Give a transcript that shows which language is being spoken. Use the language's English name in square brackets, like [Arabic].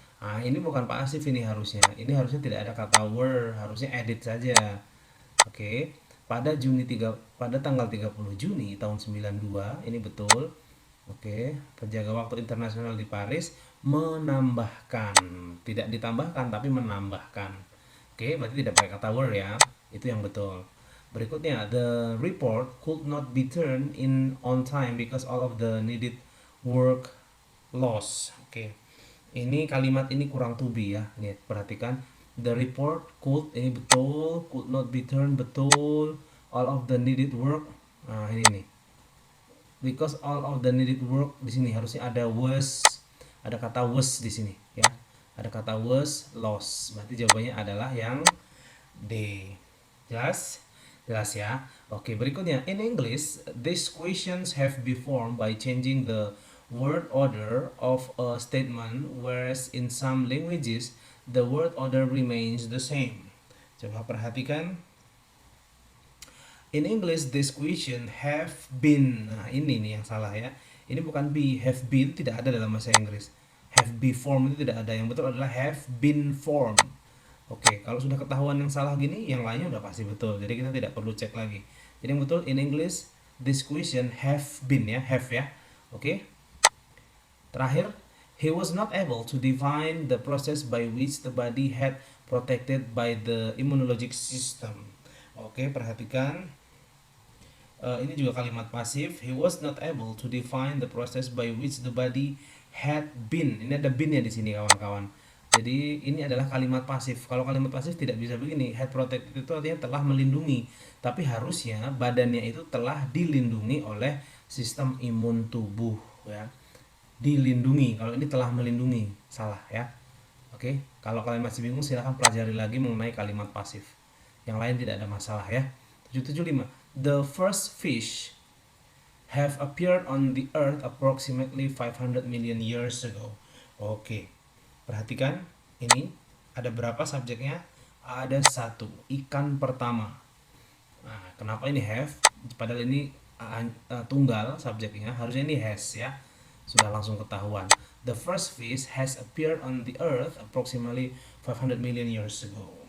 [Indonesian] Ini bukan pasif, ini harusnya. Ini harusnya tidak ada kata were, harusnya edit saja. Oke. Pada tanggal 30 Juni tahun 92, ini betul. Oke, penjaga waktu internasional di Paris menambahkan, tidak ditambahkan tapi menambahkan. Oke, berarti tidak pakai kata were ya. Itu yang betul. [English] Berikutnya, the report could not be turned in on time because all of the needed work lost. [Indonesian] Oke. Ini kalimat ini kurang to be ya. Lihat, perhatikan. [English] The report could, [Indonesian] ini betul, [English] could not be turned betul, all of the needed work. [Indonesian] Nah, ini nih. [English] Because all of the needed work [Indonesian] di sini harusnya ada was, ada kata was di sini ya. Ada kata was lost. Berarti jawabannya adalah yang D. Jelas? Jelas ya. Oke, berikutnya. [English] In English, these questions have been formed by changing the word order of a statement, whereas in some languages the word order remains the same. [Indonesian] Coba perhatikan. [English] In English, this question have been. [Indonesian] Nah, ini nih yang salah ya. Ini bukan be. Have been tidak ada dalam bahasa Inggris. [English] Have been formed [Indonesian] itu tidak ada. Yang betul adalah [English] have been formed. [Indonesian] Oke, kalau sudah ketahuan yang salah gini, yang lainnya udah pasti betul. Jadi kita tidak perlu cek lagi. Jadi yang betul, [English] in English, this question have been ya. Have ya. Oke. Terakhir, he was not able to define the process by which the body had protected by the immunologic system. [Indonesian] Oke, perhatikan. Ini juga kalimat pasif. [English] He was not able to define the process by which the body had been. [Indonesian] Ini ada been ya di sini kawan-kawan. Jadi ini adalah kalimat pasif. Kalau kalimat pasif tidak bisa begini. [English] Had protected [Indonesian] itu artinya telah melindungi. Tapi harusnya badannya itu telah dilindungi oleh sistem imun tubuh ya. Dilindungi, kalau ini telah melindungi, salah ya. Oke, kalau kalian masih bingung silahkan pelajari lagi mengenai kalimat pasif. Yang lain tidak ada masalah ya. 775. [English] The first fish have appeared on the earth approximately 500 million years ago. [Indonesian] Oke, perhatikan ini ada berapa subjeknya? Ada satu, ikan pertama. Nah, kenapa ini have? Padahal ini tunggal subjeknya, harusnya ini has ya. Sudah langsung ketahuan. [English] The first fish has appeared on the earth approximately 500 million years ago.